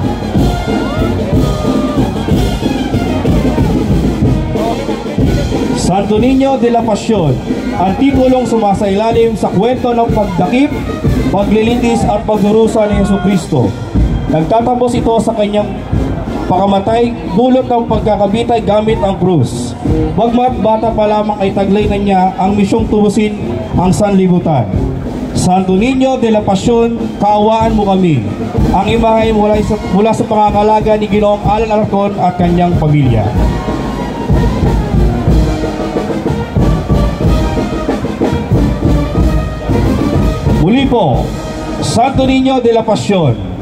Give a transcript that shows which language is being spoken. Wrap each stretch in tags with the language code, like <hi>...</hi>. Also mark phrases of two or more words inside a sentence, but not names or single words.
<tl>Santo Niño de la Pasión, ang titulong sumasailalim sa kwento ng pagdakip, paglilindis at pagdurusa ni Jesucristo. Nagtatapos ito sa kanyang pakamatay, dulot ng pagkakabitay gamit ang krus. Bagmat bata pa lamang ay taglay na niya ang misyong tubusin ang sanlibutan. Santo Niño de la Pasión, kaawaan mo kami. Ang imahe mula sa pangangalaga ni Ginoong Alan Alarcon at kanyang pamilya. Muli po, Santo Niño de la Pasión.</tl>